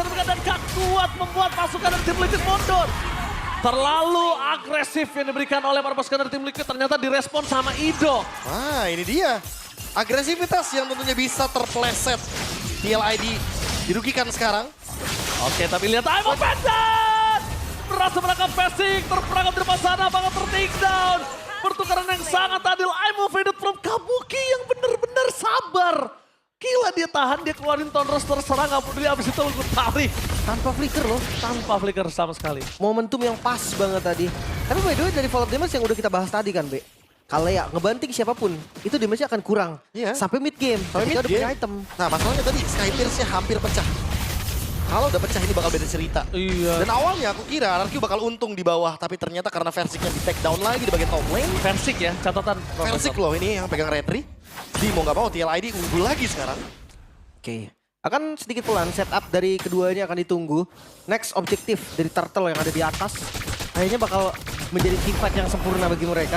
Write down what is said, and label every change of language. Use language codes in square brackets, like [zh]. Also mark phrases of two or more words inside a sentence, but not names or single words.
[id] dan gak kuat membuat pasukan dari tim Liquid mundur. Terlalu agresif yang diberikan oleh para pasukan dari tim Liquid ternyata direspon sama Ido. Nah ini dia. Agresivitas yang tentunya bisa terpleset. TLID dirugikan sekarang. Oke, tapi lihat Aimo Pendant! Berhasil menangkap Versik, terperangkap di depan sana, bakal ter- [en] take down. [id] Pertukaran yang sangat adil, Aimo [en] faded from [id] Kabuki yang benar-benar sabar. Gila dia tahan, dia keluarin Tonros terserang, gak peduli abis itu gue tarik. Tanpa flicker loh. Tanpa flicker sama sekali. Momentum yang pas banget tadi. Tapi [en] by the way [id] dari [en] Fall of Damage [id] yang udah kita bahas tadi kan, Be. Kalea ngebanting siapapun, itu damage-nya akan kurang. Iya. Sampai [en] mid game, [id] Sampai ketika mid udah punya game. item. Nah masalahnya tadi Sky Pierce-nya hampir pecah. Kalau udah pecah ini bakal beda cerita. Iya. Dan awalnya aku kira RRQ bakal untung di bawah. Tapi ternyata karena Versiknya di [en] take down [id] lagi di bagian [en] top lane. [id] Versik ya, catatan. Versik loh ini yang pegang retri. Jadi mau gak mau TLID unggul lagi sekarang. Oke. Akan sedikit pelan setup dari keduanya akan ditunggu. Next objektif dari Turtle yang ada di atas. Kayaknya bakal menjadi [en] team fight [id] yang sempurna bagi mereka.